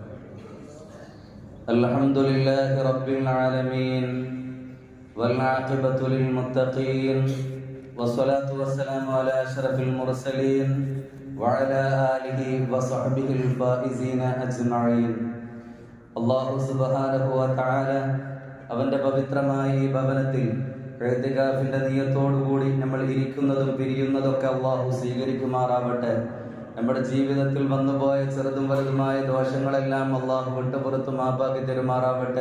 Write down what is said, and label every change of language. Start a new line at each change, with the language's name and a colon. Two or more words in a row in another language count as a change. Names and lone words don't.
Arabic: الحمد لله رب العالمين والعاقبة للمتقين والصلاة والسلام على أشرف المرسلين وعلى آله وصحبه الفائزين أجمعين. الله سبحانه وتعالى
Malayalam: അവന്റെ പവിത്രമായ ഈ ഭവനത്തിൽ ഇഅ്തികാഫിന്റെ നിയത്തോടുകൂടി നമ്മൾ ഇരിക്കുന്നതും പിരിയുന്നതൊക്കെ അല്ലാഹു സ്വീകരിക്കുമാറാവട്ടെ. നമ്മുടെ ജീവിതത്തിൽ വന്നുപോയ ചെറുതും വലുതുമായ ദോഷങ്ങളെല്ലാം അല്ലാഹു വിട്ടുപുറത്തു മാപ്പാക്കി തരുമാറാവട്ടെ.